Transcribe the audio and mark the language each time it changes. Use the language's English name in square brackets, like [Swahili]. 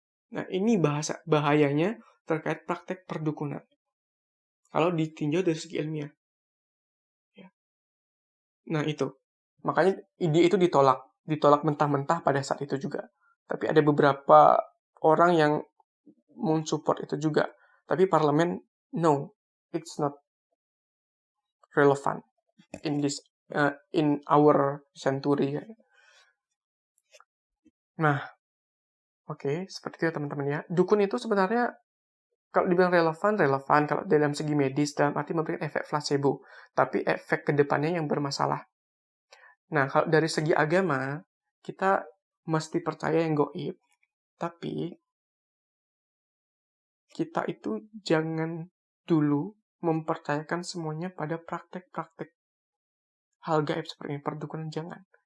[Indonesian] Nah, ini bahayanya terkait praktek perdukunan. Kalau ditinjau dari segi ilmiah. Ya. Nah, itu. Makanya ide itu ditolak mentah-mentah pada saat itu juga. Tapi ada beberapa orang yang mensupport itu juga. Tapi parlemen, [English] no, it's not relevant in our century. [Indonesian] Nah, oke, seperti itu teman-teman ya. Dukun itu sebenarnya kalau dibilang relevan kalau dalam segi medis dalam arti memberikan efek placebo, tapi efek kedepannya yang bermasalah. Nah, kalau dari segi agama, kita mesti percaya yang gaib, tapi kita itu jangan dulu mempercayakan semuanya pada praktek-praktek hal gaib seperti ini, perdukunan jangan.